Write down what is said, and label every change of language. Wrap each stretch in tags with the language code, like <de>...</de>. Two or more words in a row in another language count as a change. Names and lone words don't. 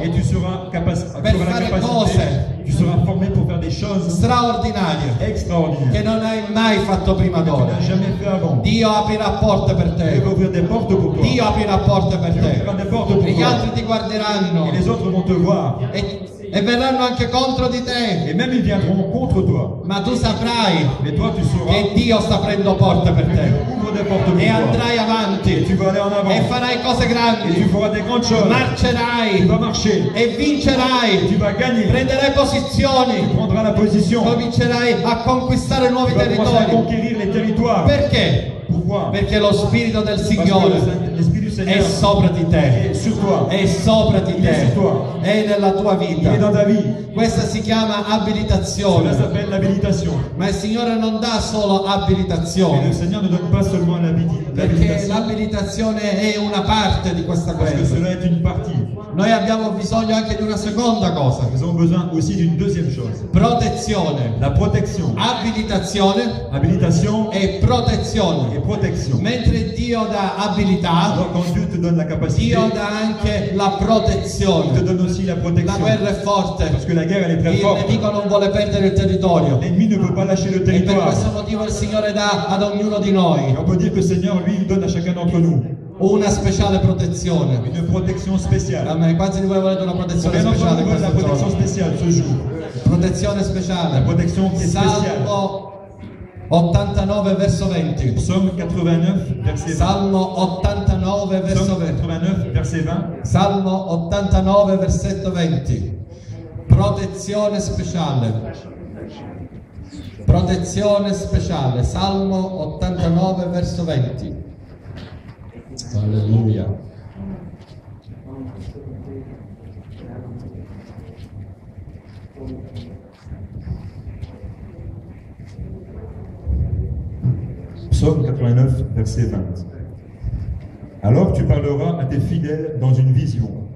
<fr>Et tu seras tu</fr> <it>Per</it> <fr>auras la</fr> <it>fare</it> <fr>capacité,</fr> <it>cose.</it> <fr>tu seras formé pour faire des choses</fr> <it>straordinarie che</it> <fr>extraordinaires</fr> <it>non hai mai fatto prima</it> <fr>que tu</fr> <it>d'ora.</it> <fr>n'as jamais fait avant.</fr> <it>Dio aprirà porte per</it> <fr>Dieu va</fr> <it>te,</it> <fr>ouvrir des portes pour toi.</fr> <it>Dio aprirà porte per</it> <fr>Dieu</fr> <it>te</it> <fr>ouvrira des portes pour</fr> <it>e gli</it> <fr>toi.</fr> <it>altri ti guarderanno</it> <fr>Et les autres vont te voir.</fr> <it>e verranno anche contro di te,</it> <fr>Et même ils viendront contre toi.</fr> <it>ma tu saprai</it> <fr>Mais toi tu sauras</fr> <it>che Dio sta aprendo porte per</it> <fr>que</fr> <it>te</it> <fr>Dieu ouvre des portes pour</fr> <it>e</it> <fr>toi.</fr> <it>andrai</it> <fr>Et</fr> <it>avanti</it> <fr>tu vas aller en avant.</fr> <it>e farai cose</it> <fr>Et tu</fr> <it>grandi,</it> <fr>feras des grandes choses. Tu</fr> <it>marcerai</it> <fr>vas marcher.</fr> <it>e vincerai,</it> <fr>Tu vas gagner.</fr> <it>prenderai</it> <fr>Tu</fr> <it>posizioni,</it> <fr>prendras la position.</fr> <it>comincerai a conquistare nuovi</it> <fr>Tu vas commencer à</fr> <it>territori.</it> <fr>conquérir les territoires.</fr> <it>Perché?</it> <fr>Pourquoi?</fr> <it>Perché lo Spirito del</it> <fr>Parce que</fr> <it>Signore</it> <fr>l'Esprit du</fr> <it>è</it> <fr>Seigneur</fr> <it>sopra di te,</it> <fr>est sur toi.</fr> <it>è sopra di</it> <fr>Il est</fr> <it>te,</it> <fr>sur toi.</fr> <it>è nella tua</it> <fr>Il est</fr> <it>vita.</it> <fr>dans ta vie.</fr> <it>Questa si chiama</it> <fr>Cela</fr> <it>abilitazione,</it> <fr>s'appelle l'habilitation.</fr> <it>ma il Signore non dà solo</it> <fr>Et le</fr> <it>abilitazione,</it> <fr>Seigneur ne donne pas seulement</fr> <it>perché</it> <fr>l'habilitation,</fr> <it>l'abilitazione è una parte di questa</it> <fr>parce que</fr> <it>cosa.</it> <fr>cela est une partie.</fr> <it>Noi abbiamo bisogno anche di una seconda cosa:</it> <fr>Nous avons besoin aussi d'une deuxième chose.</fr> <it>protezione,</it> <fr>La protection.</fr> <it>abilitazione</it> <fr>Habilitation</fr> <it>e protezione.</it> <fr>et protection.</fr> <it>Mentre Dio dà abilità,</it> <fr>Alors quand Dieu te donne la capacité,</fr> <it>Dio dà anche la</it> <fr>il te</fr> <it>protezione.</it> <fr>donne aussi la</fr> <it>La</it> <fr>protection.</fr> <it>guerra è forte,</it> <fr>Parce que la guerre elle est très</fr> <it>il</it> <fr>forte.</fr> <it>nemico non vuole perdere il territorio</it> <fr>L'ennemi ne veut pas lâcher le</fr> <it>e per</it> <fr>territoire.</fr> <it>questo motivo il Signore dà ad ognuno di noi</it> <fr>Et on peut dire que le Seigneur, lui, il donne à chacun d'entre nous</fr> <it>una speciale protezione.</it> <fr>une protection spéciale.</fr> <it>Amen. Quanti di voi volete una protezione</it> <fr>Combien d'entre</fr> <it>speciale</it> <fr>vous veulent la</fr> <it>questo</it> <fr>protection</fr> <it>giorno?</it> <fr>spéciale ce jour?</fr> <it>Protezione speciale.</it> <fr>La protection qui est spéciale.</fr> <it>Salmo 89 verso 20.</it> <fr>Psaume 89, verset 20.</fr> <it>Salmo 89 verso</it> <fr>Psaume</fr> <it>20.</it> <fr>89, verset 20.</fr> <it>Salmo 89 versetto 20. Protezione speciale. Protezione speciale. Salmo 89 verso 20. Alleluia.</it> <fr>Psaume 89, verset 20. Alors tu parleras à tes fidèles dans une vision.</fr>